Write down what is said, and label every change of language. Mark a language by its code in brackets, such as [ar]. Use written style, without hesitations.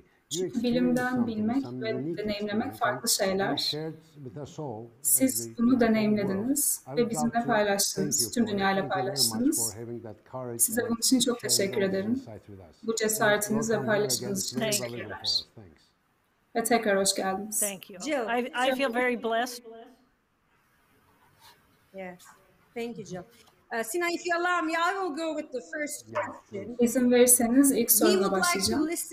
[tr] Çünkü bilimden bilmek ve deneyimlemek farklı şeyler. Siz bunu deneyimlediniz ve bizimle paylaştınız, tüm dünyayla paylaştınız. Size bunun için çok teşekkür ederim. Bu cesaretiniz ve paylaşımınız için teşekkürler. Ve tekrar hoş geldiniz. [en] Jill, I feel very blessed. Yes, thank you, Jill. Sinan, if you allow me, I will go with the first question. [tr] İzin verirseniz ilk soruna başlayacağım.